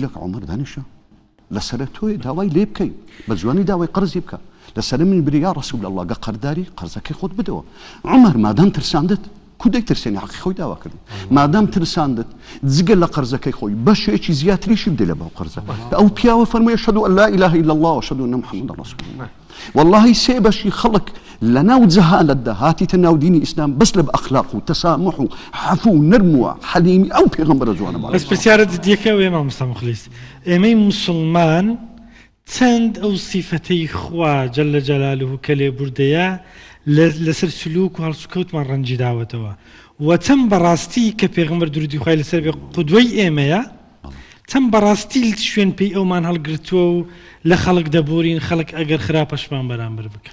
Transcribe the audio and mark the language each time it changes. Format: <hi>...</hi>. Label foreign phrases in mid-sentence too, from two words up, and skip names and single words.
<ckb>لەکە عومەر دانیشە لەسەرە تۆی داوای لێ بکەی بە جوانی داوای قەرزی بکە لەسەر من بری</ckb> <ar>یا ڕەسوول الله</ar> <ckb>گە قەرداری قەرزەکەی خۆت بدەوە عومەر مادام ترساندت کودەی ترسێنی حەقی خۆی داوا کردن مادام ترساندت جگە لە قەرزەکەی خۆی بەشێکی زیاتریشی بدە لە باو قەرزە ئەو پیاوە فەرمووی</ckb> <ar>ئەشهەدو ئەن لا ئیلاهە ئیلا الله وأشهد أن محمدا رسول الله</ar> <ckb>والله سێ بەشی خەڵک لە ناو جەهالەتدا هاتیتە ناو دینی ئیسلام بەس لە ئەخلاق و تەسامح و عەفو و نەرم و حەلیمی ئەو پێغەمبەرە جوانە بەس پرسیارت دیەکە ئێمە مامۆستا مخلیس ئێمەی مسلمان چەند ئەو سیفەتەی خوا</ckb> <ar>جەلە جەلالوه</ar> <ckb>کە لێبوردەیە لەسەر سلوک و هەڵسوکەوتمان ڕەنجی داوەتەوە و چەند بەڕاستی کە پێغەمبەر درودی خوای لەسەر بێ قودوەی ئێمەیە چەند بەڕاستی شوێن پێی ئەومان هەڵگرتووە و لە خەڵک دەبورین خەڵک ئەگەر خراپەشمان بەرامبەر بکە</ckb>